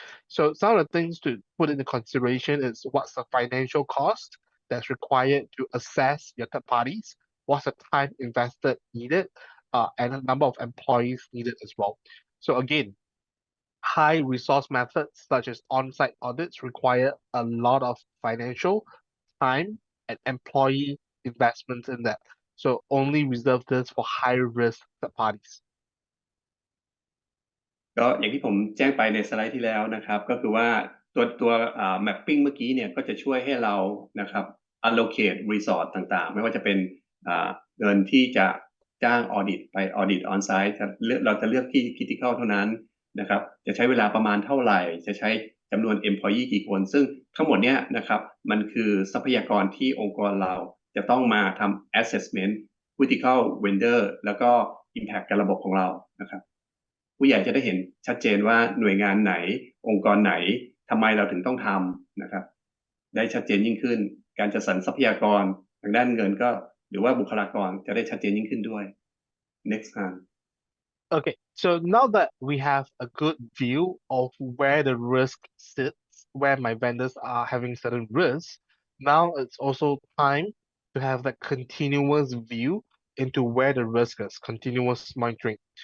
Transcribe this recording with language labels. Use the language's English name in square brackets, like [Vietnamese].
[English] So some of the things to put into consideration is what's the financial cost that's required to assess your third parties, what's the time invested needed, and the number of employees needed as well. So again, high resource methods such as on-site audits require a lot of financial time and employee investments in that. So only reserve this for high risk third parties. [Thai] ก็อย่างที่ผมแจ้งไปในสไลด์ที่แล้วนะครับก็คือว่าตัวmapping เมื่อกี้เนี่ยก็จะช่วยให้เรานะครับ [English] allocate resource [Thai] ต่างๆไม่ว่าจะเป็นเงินที่จะจ้าง audit ไป [English] audit on site [Thai] เราจะเลือกที่ critical เท่านั้นนะครับจะใช้เวลาประมาณเท่าไหร่จะใช้จำนวน employee กี่คนซึ่งทั้งหมดเนี้ยนะครับมันคือทรัพยากรที่องค์กรเราจะต้องมาทำ assessment critical vendor แล้วก็ impact กับระบบของเรานะครับ ผู้ใหญ่จะได้เห็นชัดเจนว่าหน่วยงานไหนองค์กรไหนทำไมเราถึงต้องทำนะครับได้ชัดเจนยิ่งขึ้นการจัดสรรทรัพยากรทางด้านเงินก็หรือว่าบุคลากรจะได้ชัดเจนยิ่งขึ้นด้วย [English] next time Okay, so now that we have a good view of where the risk sits, where my vendors are having certain risks, now it's also time to have that continuous view into where the risk is, continuous monitoring.